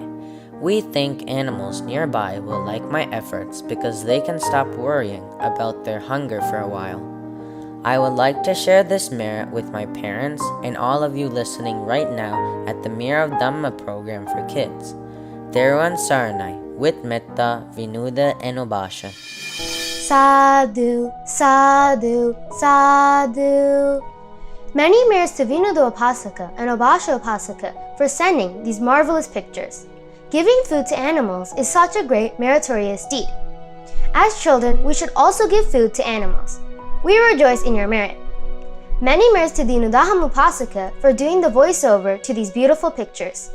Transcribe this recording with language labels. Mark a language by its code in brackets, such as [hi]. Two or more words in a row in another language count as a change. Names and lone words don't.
[en] We think animals nearby will like my efforts because they can stop worrying about their hunger for a while. I would like to share this merit with my parents and all of you listening right now at the Mirror of Dhamma program for kids. [si] Theruvan Saranai, [en] with Metta, Vinuda, and Obasha. [pi] Sadhu, sadhu, sadhu. [en] Many merits to Vinudu Upasaka and Obasha Upasaka for sending these marvelous pictures. Giving food to animals is such a great meritorious deed. As children, we should also give food to animals. We rejoice in your merit. Many merits to Dinudaham Upasaka for doing the voiceover to these beautiful pictures.